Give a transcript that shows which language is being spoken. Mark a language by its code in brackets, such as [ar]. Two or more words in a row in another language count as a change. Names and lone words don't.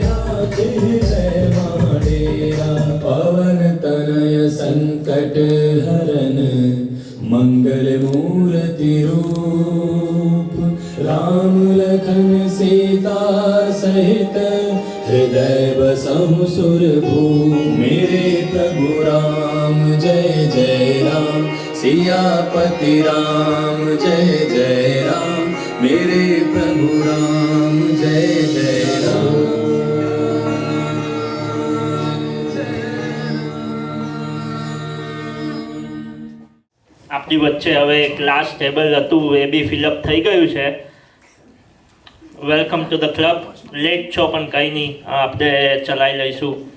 [hi] नाथ हृदय माडेरा पवन तनय संकट हरन मंगल मूर्ति रूप राम लखन सीता सहित हृदय बसहु सुरभूप मेरे प्रभु राम जय जय राम सियापति राम जय जय राम मेरे प्रभु राम जय जय राम [gu] આપણી વચ્ચે હવે [en] class table [gu] હતું એ બી ફિલઅપ થઈ ગયું છે. [en] welcome to the club. [gu] લેટ છો પણ કંઈ નહીં, આપણે ચલાવી લઈશું.